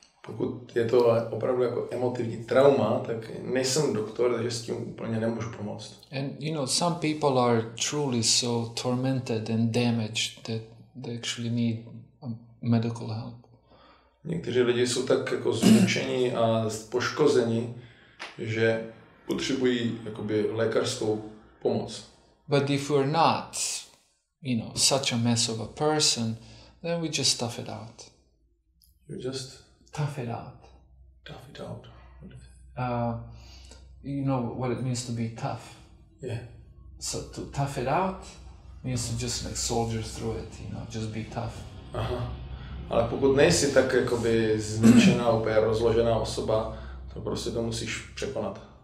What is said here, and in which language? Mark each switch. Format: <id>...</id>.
<cs>Pokud je to opravdu jako emotivní trauma, tak nejsem doktor, takže s tím úplně nemůžu pomoct.</cs> <en>And you know, some people are truly so tormented and damaged that they actually need medical help.</en> <cs>Někteří lidi jsou tak jako zmučení a poškození, že potřebují jakoby lékařskou pomoc.</cs> <en>But if we're not, you know, such a mess of a person, then we just tough it out. You just Tough it out. tough it out. You know what it means to be tough. Yeah. So to tough it out means to just like soldier through it, you know, just be tough. Aha.</en> <cs>Ale pokud nejsi tak jakoby zničená, úplně rozložená osoba, to prostě to musíš překonat.</cs>